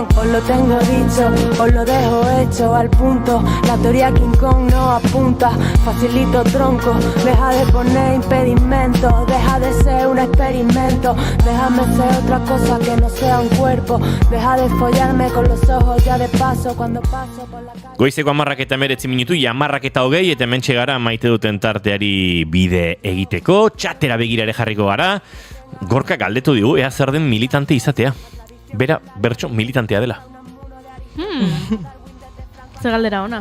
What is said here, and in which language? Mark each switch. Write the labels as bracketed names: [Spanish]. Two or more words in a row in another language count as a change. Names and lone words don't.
[Spanish] Os lo tengo dicho, os lo dejo hecho al punto. La teoría King Kong no apunta, facilito tronco. Deja de poner impedimentos, deja de ser un experimento. Déjame ser otra cosa que no sea un cuerpo. Deja de follarme con los ojos ya de paso cuando paso por la calle. [Basque] Goizeko 10:19 ja 10:20 eta hementxe gara maite duten tarteari bide egiteko, txatera begirare jarriko gara. Gorka galdetu digu, ea zer den militante izatea. Bera, bertso militantea dela. Ze galdera ona.